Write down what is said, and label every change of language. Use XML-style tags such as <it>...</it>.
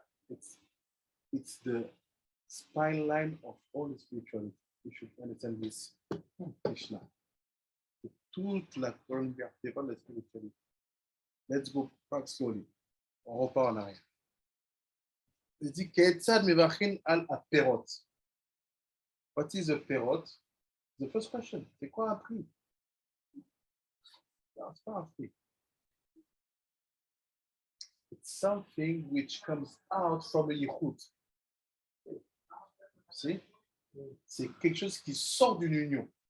<en>It's the spine line of all the spirituality. You should understand this. Mishna.</en> <fr>Toute la colonne vertébrale de la spiritualité.</fr> <en>Let's go back slowly.</en> <fr>On repart en arrière. Il dit Ketzad mevachin al aperot.</fr> <en>What is a perot? The first question.</en> <fr>C'est quoi un prix? Non, c'est pas un prix.</fr> <en>It's something which comes out from a yichud. See?</en> <fr>C'est quelque chose qui sort d'une union.</fr>